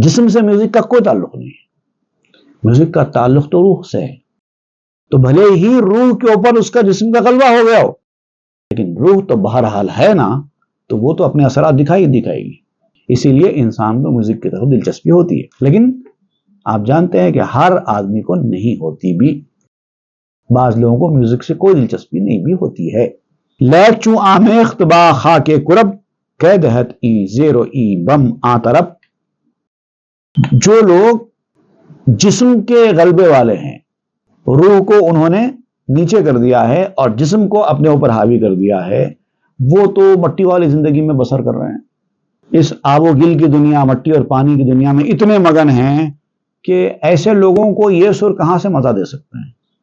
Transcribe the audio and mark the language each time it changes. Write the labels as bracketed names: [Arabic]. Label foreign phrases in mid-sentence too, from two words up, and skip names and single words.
[Urdu] جسم سے میوزک کا کوئی تعلق نہیں ہے، میوزک کا تعلق تو روح سے ہے، تو بھلے ہی روح کے اوپر اس کا جسم کا غلبہ ہو گیا ہو، لیکن روح تو بہرحال ہے نا، تو وہ تو اپنے اثرات دکھائے گی، اسی لیے انسان کو میوزک کی طرف دلچسپی ہوتی ہے۔ لیکن آپ جانتے ہیں کہ ہر آدمی کو نہیں ہوتی بھی، بعض لوگوں کو میوزک سے کوئی دلچسپی نہیں بھی ہوتی ہے۔ [Persian] لیک چوں آمیخت با خاک کرب، قید ہت ای زیر و ای بم آترب۔ [Urdu] جو لوگ جسم کے غلبے والے ہیں، روح کو انہوں نے نیچے کر دیا ہے اور جسم کو اپنے اوپر حاوی کر دیا ہے، وہ تو مٹی والی زندگی میں بسر کر رہے ہیں، اس آب و گل کی دنیا، مٹی اور پانی کی دنیا میں اتنے مگن ہیں کہ ایسے لوگوں کو یہ سر کہاں سے مزہ دے سکتے ہیں؟